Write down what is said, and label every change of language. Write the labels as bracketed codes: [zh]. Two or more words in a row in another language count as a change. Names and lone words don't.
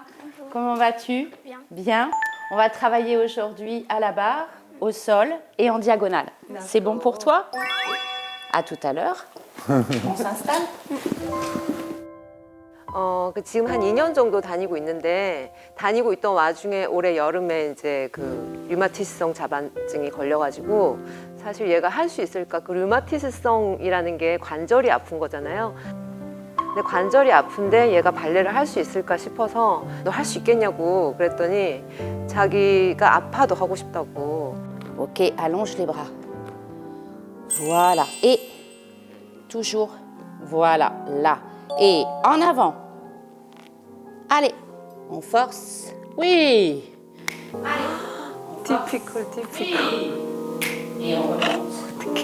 [fr] Bonjour. Comment vas-tu? Bien. Bien. On va travailler aujourd'hui à la barre, au sol et en diagonale. C'est bon pour toi? À tout à l'heure. On s'installe. [ko] 지금 한 2년 정도 다니고 있는데 다니고 있던 와중에 올해 여름에 이제 그 류마티스성 자반증이 걸려가지고 사실 얘가 할 수 있을까? 그 류마티스성이라는 게 관절이 아픈 거잖아요. 근데 관절이 아픈데 얘가 발레를 할 수 있을까 싶어서 너 할 수 있겠냐고 그랬더니 자기가 아파도 하고 싶다고. [fr] Ok, allonge les bras. Voilà. Et toujours. Voilà, là. Et en avant. Allez, on force. Oui. Typical. Et on remonte.